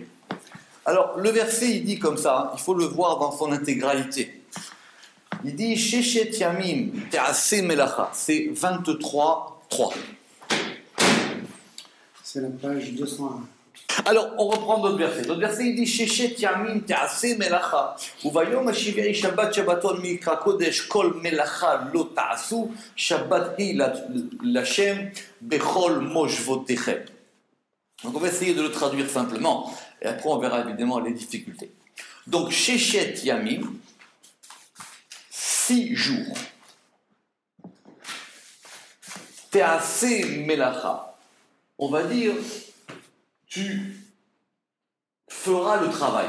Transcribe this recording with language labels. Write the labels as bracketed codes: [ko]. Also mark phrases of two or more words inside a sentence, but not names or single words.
[fr] Alors, le verset, il dit comme ça, il faut le voir dans son intégralité. Il dit, [he] ששת ימים תעשה מלאכה, [fr] c'est 23.3. C'est la page 201. Alors, on reprend d'autres versets. [he] D'autres versets, il dit ששת ימים תעשה מלאכה, וביום השביעי שבת שבתון מקרא קודש כל מלאכה לא תעשו, שבת היא להשם בכל מושבותיכם. [fr] Donc, on va essayer de le traduire simplement, et après, on verra évidemment les difficultés. Donc, [he] ששת ימים, [fr] 6 jours. [he] תעשה מלאכה, [fr] on va dire, tu feras le travail.